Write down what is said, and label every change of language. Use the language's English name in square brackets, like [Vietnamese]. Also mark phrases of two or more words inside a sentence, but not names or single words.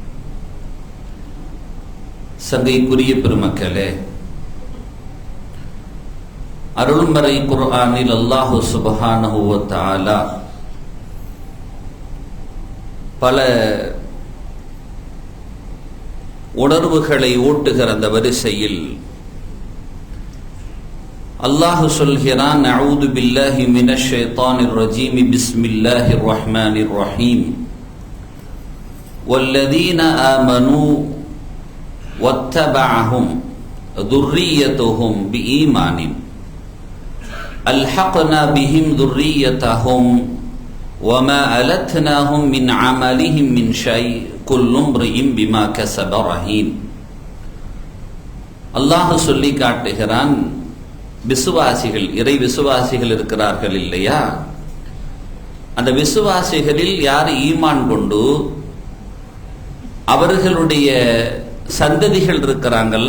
[Tamil] சங்கைக்குரிய பெருமக்களே, அருள்மறை குர்ஆனில் [Arabic] الله سبحانه وتعالى [Tamil] பல உணர்வுகளை ஊட்டுகிற அந்த வரிசையில் அல்லாஹ் சொல்கிறான், [Arabic] أعوذ بالله من الشيطان الرجيم بسم الله الرحمن الرحيم. والذين آمنوا واتبعتهم ذُرِّيَّتُهُمْ بِإِيمَانٍ أَلْحَقْنَا بِهِمْ ذُرِّيَّتَهُمْ وَمَا أَلَتْنَاهُمْ مِنْ عَمَلِهِمْ مِنْ شَيْءٍ كُلُّ امْرِئٍ بِمَا كَسَبَ رَهِينٌ. [Tamil] அல்லாஹ் சொல்லி காட்டுகிறான், விசுவாசிகள், இறை விசுவாசிகள் இருக்கிறார்கள் இல்லையா, அந்த விசுவாசிகளில் யார் ஈமான் கொண்டு அவர்களுடைய சந்ததிகள் இருக்கிறாங்கல்ல,